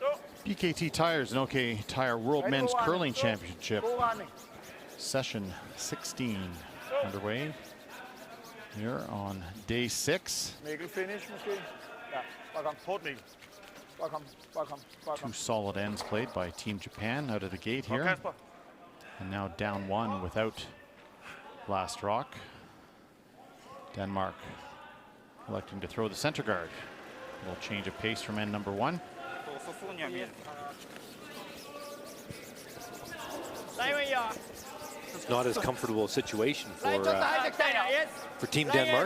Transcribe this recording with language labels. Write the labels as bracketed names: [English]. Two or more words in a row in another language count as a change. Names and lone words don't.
[English] BKT Tires and OK Tire World Men's Curling Championship. [Danish] God retning. [English] Session 16 underway here on day 6. [Danish] Mikkel finish måske. Ja, bare kom. Hårdt Mikkel. Bare kom, bare kom, bare kom. [English] 2 solid ends played by Team Japan out of the gate [Danish] Kom, [English] here. Kasper. And now down 1 without last rock. Denmark electing to throw the center guard. A little change of pace from end number 1. It's not as comfortable a situation for Team Denmark.